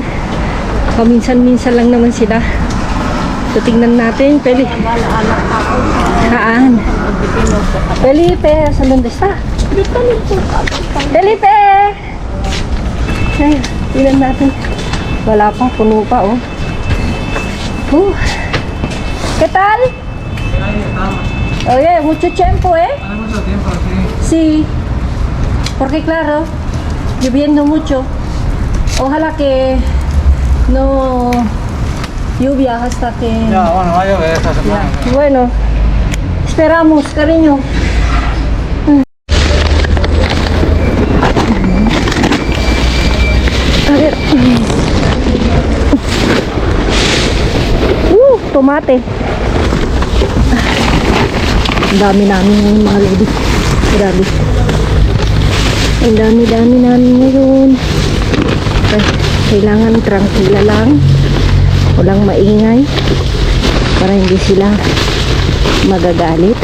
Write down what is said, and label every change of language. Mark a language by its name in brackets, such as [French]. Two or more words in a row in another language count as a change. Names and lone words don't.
[Filipino] Paminsan-minsan lang naman sila. So tingnan natin, Felipe. Alak ako. Saan? Felipe, saan doon está? Felipe! Ay, tingnan natin. Wala pa, puno pa, [Spanish] oh. ¿Qué tal? Oye, mucho tiempo, ¿eh? Hace mucho tiempo, sí. Sí, porque claro, lloviendo mucho. Ojalá que no lluvia hasta que... Ya, bueno, va a llover esta semana. Ya. Bueno, esperamos, cariño. A ver. Tomate. [Filipino] Ang dami namin ngayon, mga lodi. Grabe. Ang dami namin ngayon. Ay, kailangan tranquila lang. Walang maingay. Para hindi sila magagalit.